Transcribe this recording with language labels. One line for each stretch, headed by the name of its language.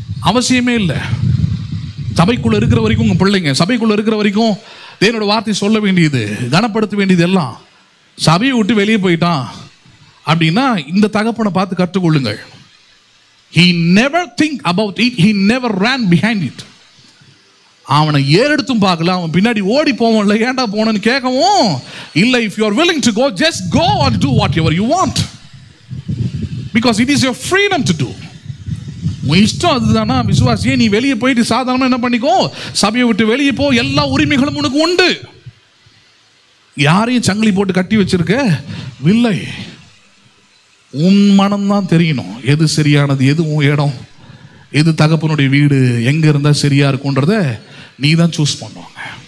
Tamil: அவசியமே இல்லை. சபைக்குள்ள இருக்கிற வரைக்கும் உங்க பிள்ளைங்க சபைக்குள்ள இருக்கிற வரைக்கும் தேவனோட வார்த்தை சொல்ல வேண்டியது, கனப்படுத்த வேண்டியது எல்லாம். சபையை விட்டு வெளியே போயிட்டான் அப்படின்னா இந்த தகப்பனை பார்த்து கற்றுக்கொள்ளுங்கள்.
English: He never think about it, he never ran behind it.
Tamil: அவனை ஏறெடுத்தும் பார்க்கல, அவன் பின்னாடி ஓடி போவோம் இல்லை, ஏன்டா போனன்னு கேட்கவும் இல்லை.
English: If you are willing to go, just go and do whatever you want, because it is your freedom to do.
Tamil: உன் இஷ்டம் அதுதானா விசுவாசியே? நீ வெளியே போயிட்டு சாதாரணமாக என்ன பண்ணிக்கோ, சபையை விட்டு வெளியே போ, எல்லா உரிமைகளும் உனக்கு உண்டு. யாரையும் சங்கிலி போட்டு கட்டி வச்சிருக்க இல்லை. உன் மனம்தான் தெரியணும் எது சரியானது, எது உன் இடம், எது தகப்பனுடைய வீடு, எங்க இருந்தா சரியா இருக்கும்ன்றத நீ தான் சூஸ் பண்ணுவாங்க.